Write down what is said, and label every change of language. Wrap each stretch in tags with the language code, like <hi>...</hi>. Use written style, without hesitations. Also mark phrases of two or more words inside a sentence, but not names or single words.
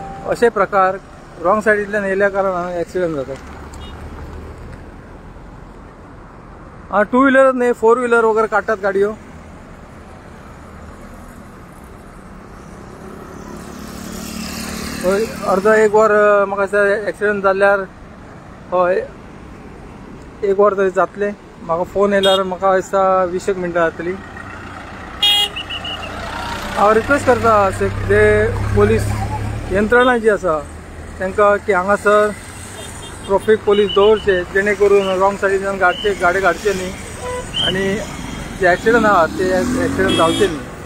<kok>असे प्रकार रॉंग सायडींतल्यान येयल्या कारणान ॲक्सिडंट जातात.</kok> <en>two wheeler</en> <kok>नाही, 4 व्हीलर वगैरे काढतात गाडयो. अर्धा 1 वर म्हाका दिसता ॲक्सिडंट जाल्यार हय 1 वर तरी जातले. म्हाका फोन येयल्यार म्हाका दिसता 20 मिनटां जातली. हांव रिक्वेस्ट करता जे पोलीस यंत्रणा जी आसा तांकां की हांगासर</kok> <en>traffic police</en> <kok>दवरचे, जेणे करून रॉंग सायडींतल्यान गाडी काडचे न्ही आनी जे ॲक्सिडंट आहात ते ॲक्सिडंट जावचे न्ही.</kok>